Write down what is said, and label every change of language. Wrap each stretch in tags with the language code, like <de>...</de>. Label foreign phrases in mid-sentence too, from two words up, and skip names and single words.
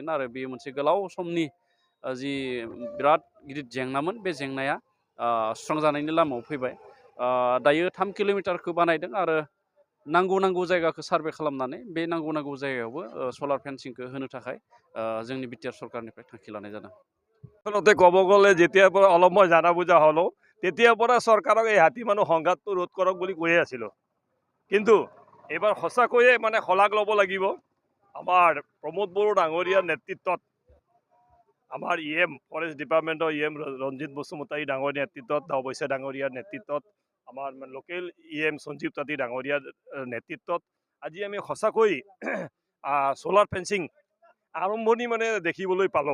<brx>आरो बेयो मोनसे गोलाव समनि जि बिराद गिदिर जेंनामोन, बे जेंनाया सुस्रांजानायनि लामायाव फैबाय। दायो 3 किल'मिटारखौ बानायदों आरो नांगौ जायगाखौ सार्भे खालामनानै बे नांगौ जायगायावबो</brx> <en>solar fencing</en> <brx>होनो थाखाय जोंनि बिटिआर सरकारनिफ्राय थांखि लानाय जादों।</brx> <as>আচলতে ক'ব গ'লে যেতিয়াৰ পৰা অলপ মই জানা বুজা হ'লো, তেতিয়াৰ পৰা চৰকাৰক এই হাতী মানুহ সংঘাতটো ৰোধ কৰক বুলি কৈয়ে আছিলোঁ। কিন্তু এইবাৰ সঁচাকৈয়ে শলাগ ল'ব লাগিব। আমাৰ প্ৰমোদ বড়ো ডাঙৰীয়াৰ নেতৃত্বত, আমাৰ ইএম</as> <en>forest department</en> <as>ইএম ৰঞ্জিত বসুমতাৰী ডাঙৰীয়াৰ নেতৃত্বত, অৱশ্যে ডাঙৰীয়াৰ নেতৃত্বত, আমাৰ লোকেল ইএম সঞ্জীৱ তাঁতী ডাঙৰীয়াৰ নেতৃত্বত আজি আমি সঁচাকৈ</as> <en>solar fencing</en> <as>আৰম্ভণি দেখিবলৈ পালোঁ।</as>